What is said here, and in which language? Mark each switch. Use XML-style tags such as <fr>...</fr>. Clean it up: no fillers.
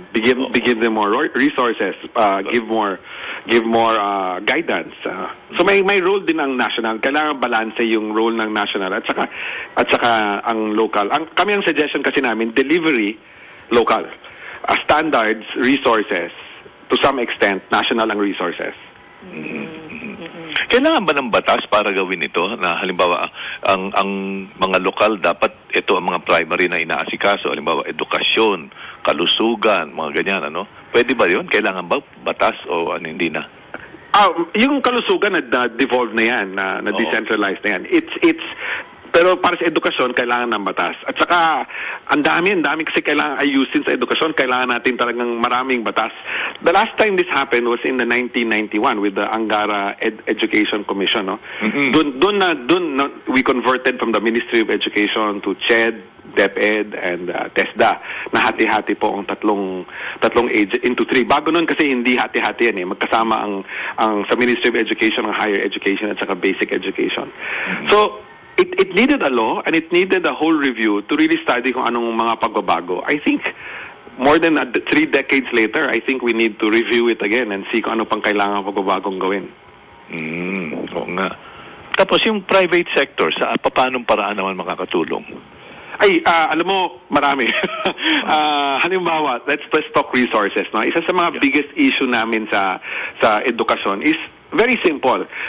<en>Give them more resources, give more guidance.</en> <tl>So may role din ang national. Kailangan balance yung role ng national at saka ang local. Kami ang suggestion kasi namin,</tl> <en>delivery local. Standards, resources, to some extent, national ang resources.</en> <tl>Kailangan ba ng batas para gawin ito? Na halimbawa, ang mga lokal dapat ito ang mga primary na inaasikaso. Halimbawa, edukasyon, kalusugan, mga ganyan, Pwede ba yun? Kailangan ba batas o hindi na? Yung kalusugan na devolve na yan, na decentralized na yan. Pero para sa edukasyon, kailangan ng batas. At saka, ang dami kasi kailangan ayusin sa edukasyon. Kailangan natin talagang maraming batas.</tl> <en>The last time this happened was in the 1991 with the Angara Education Commission. No? Doon we converted from the Ministry of Education to CHED, DepEd, and TESDA.</en> <tl>Na hati-hati po ang tatlong</tl> <en>into three.</en> <tl>Bago nun kasi hindi hati-hati yan Magkasama ang sa Ministry of Education, ang higher education at saka basic education.</tl> <en>So, It needed a law and it needed a whole review to really study</en> <tl>kung anong mga pagbabago.</tl> <en>I think more than 3 decades later, I think we need to review it again and see</en> <tl>kung ano pang kailangan pagbabagong gawin. Oo nga. Tapos yung private sector, sa paanong paraan naman makakatulong? Alam mo, marami. Halimbawa,</tl> <en>let's talk resources.</en> <tl>No? Isa sa mga biggest issue namin sa edukasyon</tl> <en>is very simple.</en>